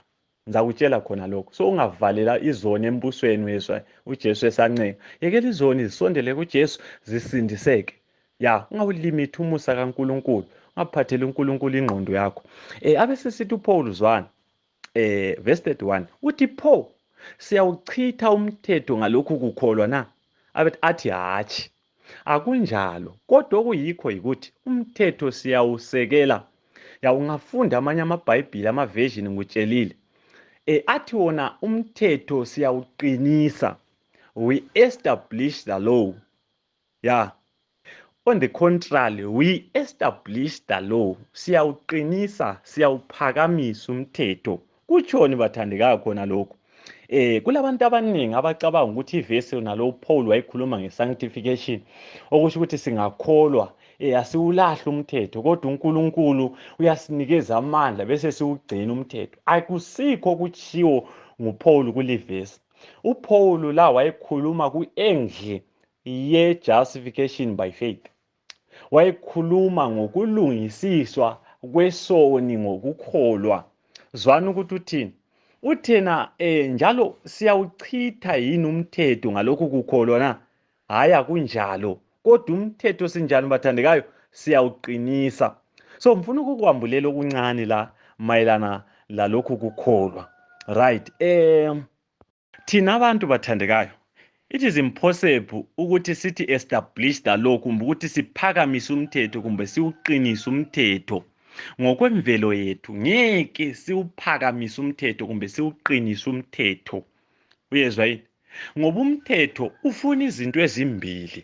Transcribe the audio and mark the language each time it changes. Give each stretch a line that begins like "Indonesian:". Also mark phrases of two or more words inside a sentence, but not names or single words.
North Ndebele: Ngizakutshela khona lokho. So ungavalela izoni embusweni wezwe uJesu esanceka. Yekela izoni zisondele kuJesu zisindiseke. Ungawulimit umusa kaNkulunkulu. Ungaphatheli uNkulunkulu ingqondo yakho. Abesesithi uPaul zwana.
English: Verse 31.
North Ndebele: Uthi pho siyawuchitha umthetho ngalokhu kukholwa na? Athi hatshi, akunjalo. Kodwa okuyikho yikuthi umthetho siyawusekela. Ungafunda amanye amaBhayibhili, amaversion ngikutshelile. Athi wona umthetho siyawuqinisa.
English: We establish the law. On the contrary, we establish the law.
North Ndebele: Siyawuqinisa, siyawuphakamisa umthetho. Kutshoni bathandekayo khona lokho? Kulabantu abaningi abacabanga ukuthi ivesi nalo Paul wayikhuluma ngesanctification, okusho ukuthi singakholwa asiwulahle umthetho kodwa uNkulunkulu uyasinikeza amandla bese siwugcina umthetho. Akusikho kutshiwo nguPaul kule verse. uPaul la wayekhuluma ku-angle ye-
English: justification by faith.
North Ndebele: Wayekhuluma ngokulungisiswa kwesoni ngokukholwa. Zwana ukuthi uthini? Uthena njalo siyawuchitha yini umthetho ngalokhu kukholwa na? Hayi akunjalo. Kodwa umthetho sinjani bathandekayo? Siyawuqinisa. So mfuna ukukwambulela okuncane la mayelana lalokhu kukholwa.
English: Right.
North Ndebele: Thina abantu bathandekayo,
English: it is impossible
North Ndebele: ukuthi sithi establish lokhu kumbe ukuthi siphakamise umthetho kumbe siwuqinise umthetho. Ngokwemvelo yethu ngeke siwuphakamise umthetho kumbe siwuqinise umthetho. Uyezwa yini? Ngoba umthetho ufuna izinto ezimbili.